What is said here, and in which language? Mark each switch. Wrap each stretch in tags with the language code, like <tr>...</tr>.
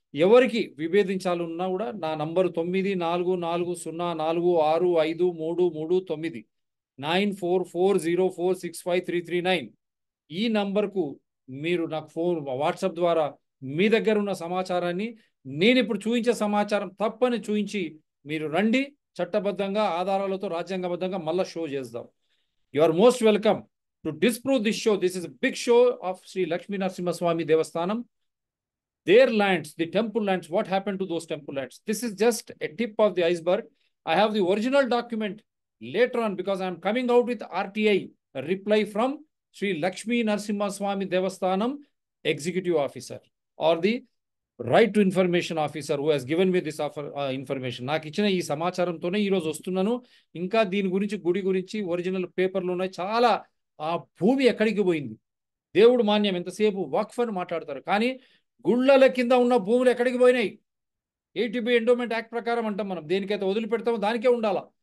<te>ఎవరికి విభేదించాలన్నా కూడా నా నంబరు 9440465339 9440465339 ఈ నంబర్కు మీరు నాకు ఫోన్ వాట్సాప్ ద్వారా మీ దగ్గర ఉన్న సమాచారాన్ని నేను ఇప్పుడు చూపించే సమాచారం తప్పని చూపించి మీరు రండి. చట్టబద్ధంగా ఆధారాలతో రాజ్యాంగబద్ధంగా మళ్ళా షో చేద్దాం.</te> <en>You are most welcome to disprove this show. This is a big show of Sri Lakshmi Narasimha Swami Devasthanam. Their lands, the temple lands, what happened to those temple lands? This is just a tip of the iceberg. I have the original document later on because I am coming out with RTI, a reply from Sri Lakshmi Narasimha Swami Devasthanam Executive Officer or the Right to Information Officer who has given me this information.</en> <te>నాకు ఇచ్చిన ఈ సమాచారంతోనే ఈరోజు వస్తున్నాను. ఇంకా దీని గురించి గుడి గురించి ఒరిజినల్ పేపర్లు ఉన్నాయి చాలా. ఆ భూమి ఎక్కడికి పోయింది? దేవుడు మాన్యం ఎంతసేపు వక్ఫ్ అని మాట్లాడతారు, కానీ గుళ్ళల కింద ఉన్న భూములు ఎక్కడికి పోయినాయి? ఏటీబీ ఎండోమెంట్ యాక్ట్ ప్రకారం అంటాం మనం. దేనికైతే వదిలిపెడతామో దానికే ఉండాలా.</te>